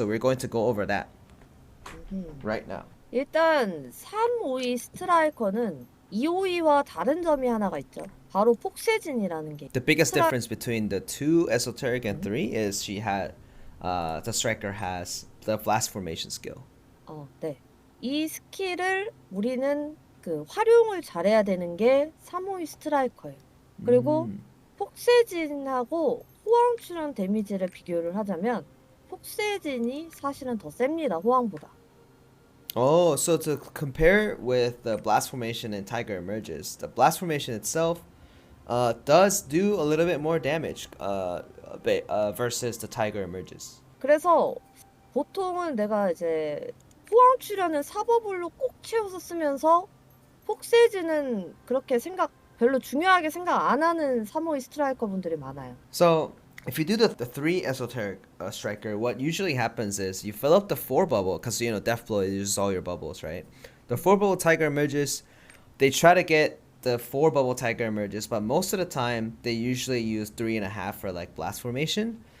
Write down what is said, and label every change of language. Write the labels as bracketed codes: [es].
[en] So we're going to go over that right now. [ko] 일단 352 스트라이커는 252와 다른 점이 하나가 있죠. 바로 폭세진이라는 게. [en] The biggest difference between the 2 esoteric and 3 is the striker has the blast formation skill. [ko] 네. 이 스킬을 우리는 그 활용을 잘해야 되는 게 352 스트라이커예요. 그리고 폭세진하고 호황 출현 데미지를 비교를 하자면 폭세진이 사실은 더 셉니다. 호황보다. [en] Oh, so to compare with the blast formation and Tiger Emerges, the blast formation itself does do a little bit more damage versus the Tiger Emerges. [ko] 그래서 보통은 내가 이제 호황 출현은 사버블로 꼭 채워서 쓰면서 폭세진은 그렇게 별로 중요하게 생각 안 하는 352 스트라이커 분들이 많아요. [en] So if you do the 3 esoteric striker, what usually happens is you fill up the 4 bubble because Deathblow uses all your bubbles, right? The 4 bubble Tiger Emerges, they try to get the 4 bubble Tiger Emerges, but most of the time they usually use 3.5 for like blast formation.